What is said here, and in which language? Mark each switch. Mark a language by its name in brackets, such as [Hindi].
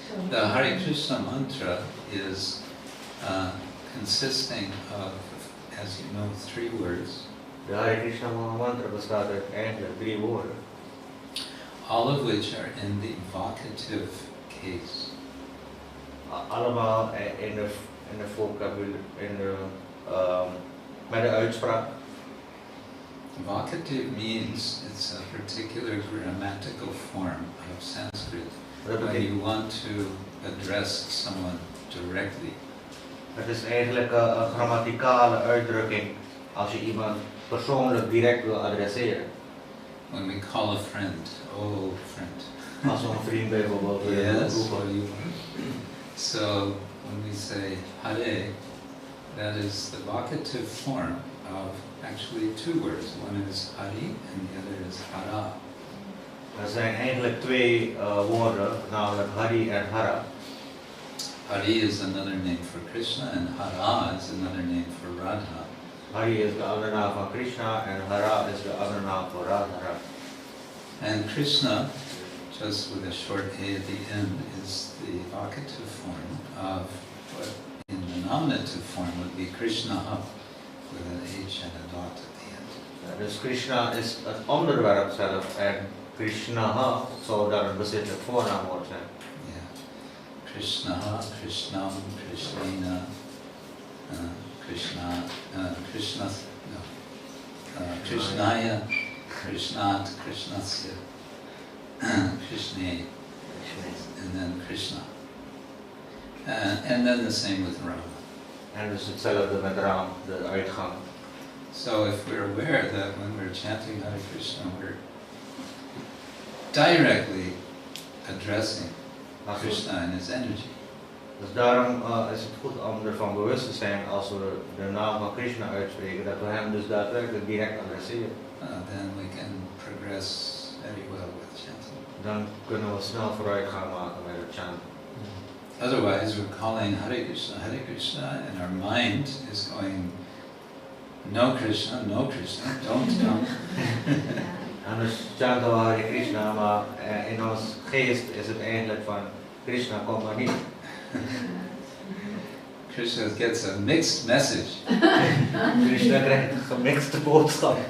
[English] The Hare Krishna mantra is consisting of, as you know, 3 words. [Dutch] De Hare Krishna mantra bestaat uit eigenlijk 3 woorden. [English] All of which are in the vocative case. [Dutch] Allemaal in de vocabulaire, met de uitspraak. [English] Vocative means it's a particular grammatical form of Sanskrit when you want to address someone directly. [Dutch] Het is eigenlijk een grammaticale uitdrukking als je iemand persoonlijk direct wil adresseren. [English] When we call a friend, oh friend. [Dutch] Als we een vriend bijvoorbeeld [English] Yes, [Dutch] roepen. [English] so when we say Hare, that is the vocative form of actually 2 words. One is Hari and the other is Hara. [Dutch] Er zijn eigenlijk 2 woorden, namelijk Hari en Hara. [English] Hari is another name for Krishna and Hara is another name for Radha. [Dutch] Hari is de andere naam van Krishna en Hara is de andere naam voor Radha. [English] And Krishna, just with a short A at the end, is the vocative form of what in the nominative form would be Krishna with an H and a dot at the end. [Dutch] Dus Krishna is het onderwerp zelf en Krishna zou dan een bezittelijk voornaamwoord zijn. [English] Yeah. [Sanskrit] Krishna, Krishnam, Krishnena, Krishna, Krishna, [English] no, [Sanskrit] Krishnaya, Krishnat, Krishnasya, Krishne, [English] and then [Sanskrit] Krishna. [English] And then the same with Rama. [Dutch] En dus hetzelfde met Ram, de uitgang. [English] So if we're aware that when we're chanting Hare Krishna, we're directly addressing Krishna and his energy. [Dutch] Dus daarom is het goed om ervan bewust te zijn als we de naam van Krishna uitspreken, dat we hem dus daadwerkelijk direct adresseren. [English] Then we can progress very well with chanting. [Dutch] Dan kunnen we snel vooruitgang maken met het chanten. [English] Otherwise, we're calling Hare Krishna, and our mind is going, no Krishna, don't. [Dutch] Anders chanten we Hare Krishna, maar in ons geest is het eigenlijk van Krishna, kom maar niet. [English] Krishna gets a mixed message. [Dutch] Krishna krijgt een gemixte boodschap.